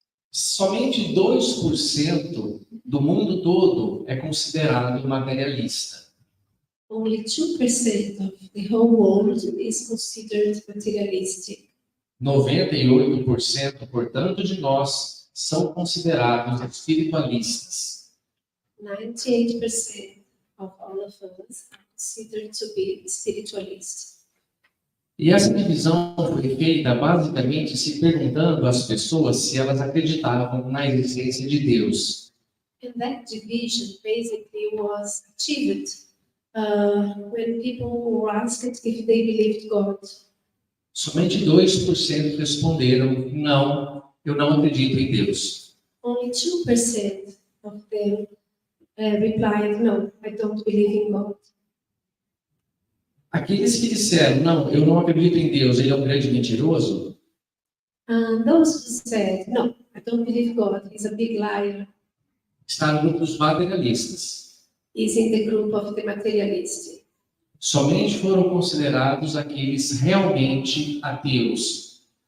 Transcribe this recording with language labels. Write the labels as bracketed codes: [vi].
[pt] Somente 2% do mundo todo é considerado materialista. [en] Only 2% of the whole world is considered materialistic. [pt] 98%, portanto, de nós são considerados espiritualistas. [en] 98% of all of us are considered to be spiritualists. [pt] E essa divisão foi feita basicamente se perguntando às pessoas se elas acreditavam na existência de Deus. [en] And that division basically was achieved when people were asked if they believed God. [pt] Somente 2% responderam: não, eu não acredito em Deus. [en] Only 2% of them replied, no, I don't believe in God. [pt] Aqueles que disseram: não, eu não acredito em Deus, ele é um grande mentiroso, [en] And those who said, no, I don't believe God, he's a big liar, [pt] está no grupo dos materialistas. [en] is in the group of the materialists. [pt] Somente foram considerados aqueles realmente ateus.